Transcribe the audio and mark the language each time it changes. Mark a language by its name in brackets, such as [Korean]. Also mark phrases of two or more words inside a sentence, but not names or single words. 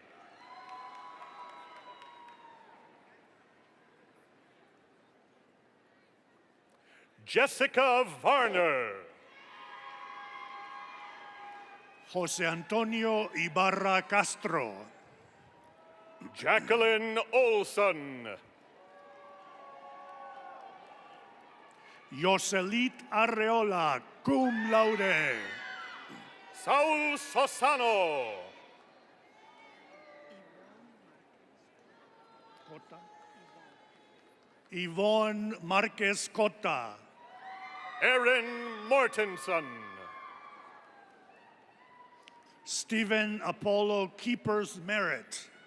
[English] Jessica Varner. Jose Antonio Ibarra Castro. Jacqueline Olson. Yoselit Arreola, [Latin] cum laude. [English] Saul Sosano. Yvonne Marquez Cota. Erin Mortensen. Stephen Apollo Keepers Merritt.